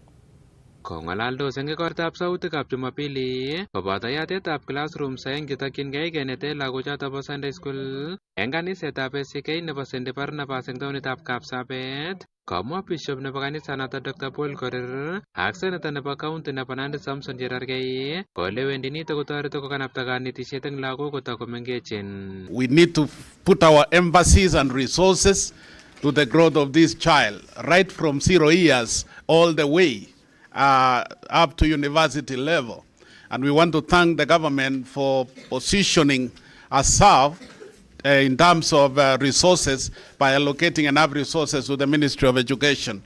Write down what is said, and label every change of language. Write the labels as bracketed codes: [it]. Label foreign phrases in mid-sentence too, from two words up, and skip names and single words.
[kln] Kong'alaldos eng igortab sautikab Jumapili koboto yatetab classroom saeng chetokyingei kenete lagochoto bo [en] Sunday School [kln] eng kanisetab ACK nebo St. Barnabas eng taonitab Kapsabet. Komwa Bishop nebo kanisanoto Dr. Paul Korir ak Senator nebo county nebo Nandi Samson Cherargei kole wendi nito kotoreti kokanapta kanetisiet eng lagok kotakomengechen. [en] We need to put our emphasis and resources to the growth of this child, right from 0 years all the way up to university level. And we want to thank the government for positioning ourselves in terms of resources by allocating enough resources to the Ministry of Education.